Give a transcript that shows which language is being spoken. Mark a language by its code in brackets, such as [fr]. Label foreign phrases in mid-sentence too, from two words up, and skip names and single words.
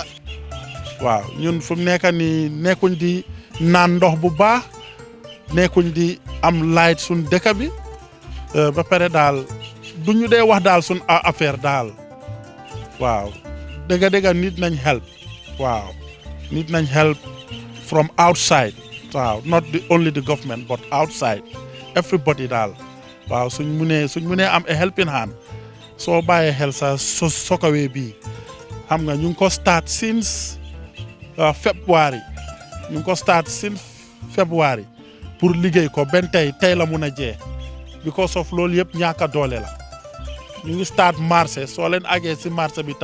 [wo] waaw ñun fu nekk ni nekkuñ di naan ndox bu baax nekkuñ di am light sun dëkk bi ba pare daal duñu dee wax daal sun affaire daal waaw dëgga nit nañ help waaw nit nañ [en] help from outside [wo] waaw [en] not only the government but outside everybody [wo] daal waaw suñ munee am [en] a helping hand [wo] soo bàyyee xel sa Sotokoi bii xam nga ñu ngi ko [en] start since February [wo] ñu ngi ko [en] start since February [wo] pour liggéey ko benn tey la mun a jee [en] because of [wo] loolu yëpp ñàkk a doole la ñu ngi start marché soo leen àggee si marché bi